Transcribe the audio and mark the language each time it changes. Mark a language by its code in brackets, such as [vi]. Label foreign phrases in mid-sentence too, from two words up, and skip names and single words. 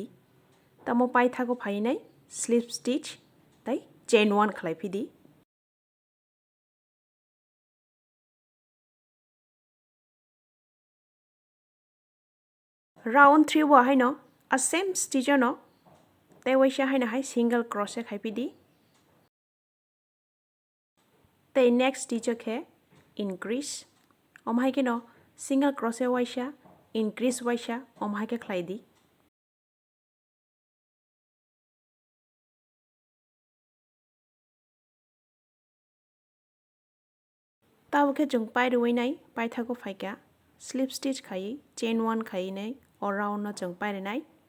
[trp] Tamo pai thago phainai [en] slip stitch [trp] tai [en] chain 1 [trp] khlai phidi. [en] Round 3 [trp] bo haino a [en] same stitch [trp] no tai waisa haina hai [en] single crochet [trp] khai phidi. Tai [en] next stitch [trp] ke increase omhai ke no [en] single crochet [trp] waisa increase waisa omhai ke khlai di. Tabo ke jung pai ruai nai pai thago phaika [en] slip stitch [trp] khai [en] chain 1 [trp] khai nai or round no jung pai nai.